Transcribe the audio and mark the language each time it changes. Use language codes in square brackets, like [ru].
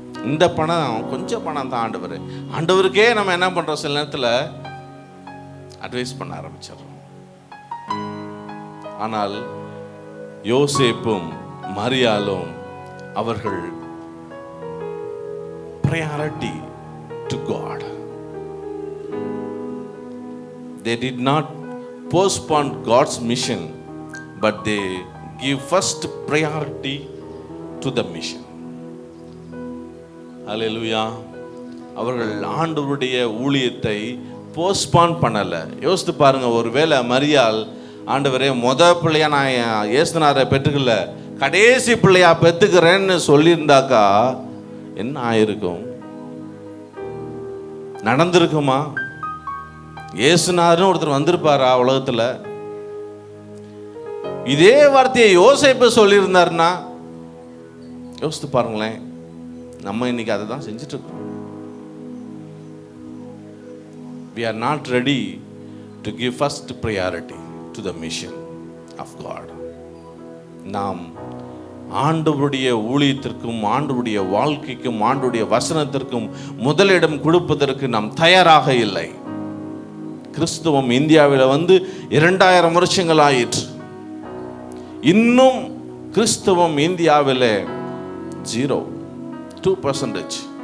[ta] இந்த பணம் கொஞ்சம் பணம் தான் ஆண்டவர். ஆண்டவருக்கே நம்ம என்ன பண்ணுறோம், சில நேரத்தில் அட்வைஸ் பண்ண ஆரம்பிச்சிடறோம். ஆனால் யோசேப்பும் மரியாளும் அவர்கள் [en] priority to God. They did not postpone God's mission, but they give first priority to the mission. Hallelujah. [ta] அவர்கள் ஆண்டவருடைய ஊழியத்தை போஸ்ட்பான் பண்ணல. யோசித்து பாருங்க, ஒருவேளை மரியாள் ஆண்டவரே பிள்ளையா நான் இயேசுநாதரை பெற்றுக்கல, கடைசி பிள்ளையா பெற்றுக்கிறேன்னு சொல்லியிருந்தாக்கா என்ன ஆயிருக்கும்? நடந்திருக்குமா? இயேசுநாதர்னு ஒருத்தர் வந்திருப்பாரா உலகத்துல? இதே வார்த்தையை யோசேப்பு சொல்லியிருந்தாருன்னா யோசித்து பாருங்களேன். நம்ம இன்னைக்கு அதை தான் செஞ்சுட்டு இருக்கோம். [en] We are not ready to give first priority to the mission of God. [ta] நாம் ஆண்டவருடைய ஊழியத்திற்கும், ஆண்டவருடைய வாழ்க்கைக்கும், ஆண்டவருடைய வசனத்திற்கும் முதலிடம் கொடுப்பதற்கு நாம் தயாராக இல்லை. கிறிஸ்துவம் இந்தியாவில் 2000 வருஷங்கள் ஆயிற்று. இன்னும் கிறிஸ்துவம் இந்தியாவில் 2%.